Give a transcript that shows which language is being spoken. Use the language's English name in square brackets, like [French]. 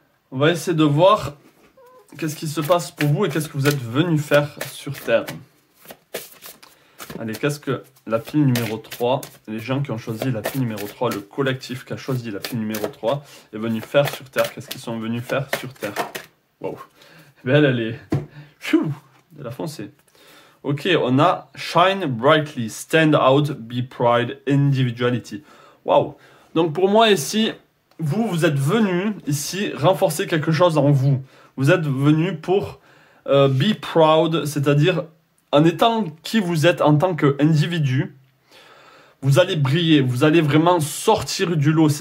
[French] On va essayer de voir qu'est-ce qui se passe pour vous et qu'est-ce que vous êtes venu faire sur Terre. Allez, qu'est-ce que la pile numéro 3, les gens qui ont choisi la pile numéro 3, le collectif qui a choisi la pile numéro 3, est venu faire sur Terre? Qu'est-ce qu'ils sont venus faire sur Terre? Waouh. Elle est... Pfiou, de la foncée. [English] Ok, [French] on a [English] Shine Brightly, Stand Out, Be Pride, Individuality. Waouh. [French] Donc pour moi ici, vous êtes venu ici renforcer quelque chose en vous. Vous êtes venu pour [English] be proud, [French] c'est-à-dire en étant qui vous êtes en tant qu'individu, vous allez briller, vous allez vraiment sortir du lot.